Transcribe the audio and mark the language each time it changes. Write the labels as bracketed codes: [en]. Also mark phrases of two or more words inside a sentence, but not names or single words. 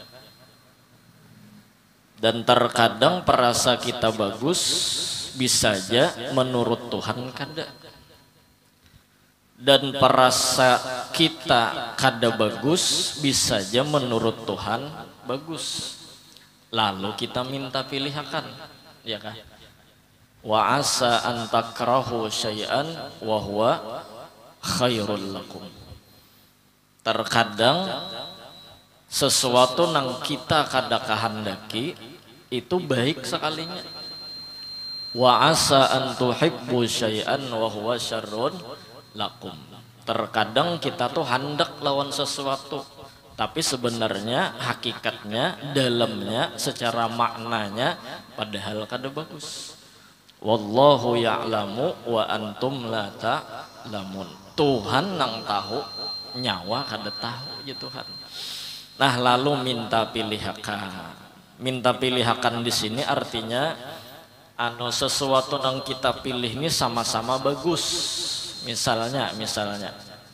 [bjn] Dan terkadang perasa kita bagus bisa aja menurut Tuhan kada. Dan perasa kita kada bagus bisa aja menurut Tuhan bagus. Lalu kita minta pilihakan, ya kah? [ar] وعسى أن تكرهوا شيئا وهو خير لكم. [bjn] Terkadang sesuatu nang kita kada kahandaki itu baik sekalinya. [ar] وعسى أن تحبوا شيئا وهو شر لكم. [bjn] Terkadang kita tuh hendak lawan sesuatu, tapi sebenarnya hakikatnya, dalamnya, secara maknanya padahal kada bagus. [ar] والله يعلم وأنتم لا تعلمون. [bjn] Tuhan nang tahu, nyawa kada tahu ya Tuhan. Nah, lalu minta pilihakan. Minta pilihakan di sini artinya sesuatu yang kita pilih ini sama-sama bagus.